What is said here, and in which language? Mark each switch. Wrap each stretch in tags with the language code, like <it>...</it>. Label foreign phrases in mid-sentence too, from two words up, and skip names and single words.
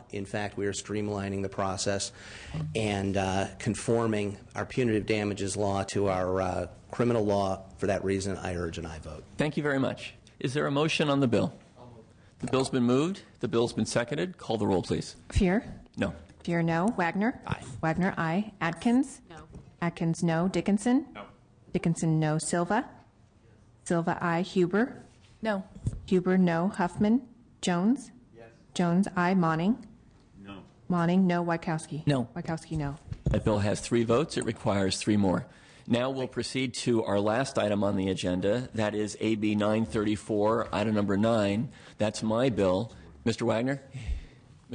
<en>In fact, we are streamlining the process and conforming our punitive damages law to our criminal law. For that reason, I urge an aye vote. Thank you very much. Is there a motion on the bill? The bill's been moved. The bill's been seconded. Call the roll, please. Fear? No. Fear, no. Wagner? Aye. Wagner, aye. Atkins? No. Atkins, no. Dickinson? No. Dickinson, no. Silva? Silva, aye. Huber? No. Huber, no. Huffman? Jones? Yes. Jones, aye. Monning? No. Monning, no. Wachowski? No. Wachowski, no. That bill has 3 votes. It requires 3 more. Now we'll proceed to our last item on the agenda. That is AB 934, item number 9. That's my bill. Mr. Wagner? Mr.</en>